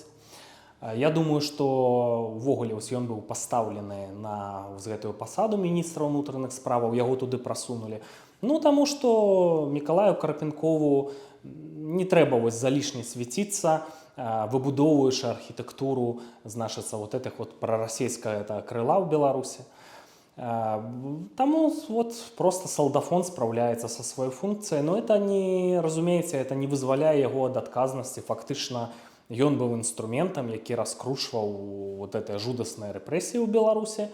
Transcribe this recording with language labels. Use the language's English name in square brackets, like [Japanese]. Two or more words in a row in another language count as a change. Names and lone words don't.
[Belarusian] Я думаю, што ўвогуле ён быў пастаўлены на гэтую пасаду міністра ўнутраных справаў, яго туды прасунулі. Ну, таму што Мікалаю Карпенкову не трэба залішне свяціцца, выбудоўваючы архітэктуру, значыцца, [Russian] вот этих вот [Belarusian] прарасійскага крыла ў Беларусі. Таму просто салдафон спраўляецца са сваёй функцыяй, [Russian] но это не, [Belarusian] разумееце, [Russian] это не [Belarusian] вызваляе яго ад адказнасці. Фактычна, ён быў інструментам, які раскручваў [Russian] вот этой [Belarusian] жудаснай рэпрэсіі ў Беларусі.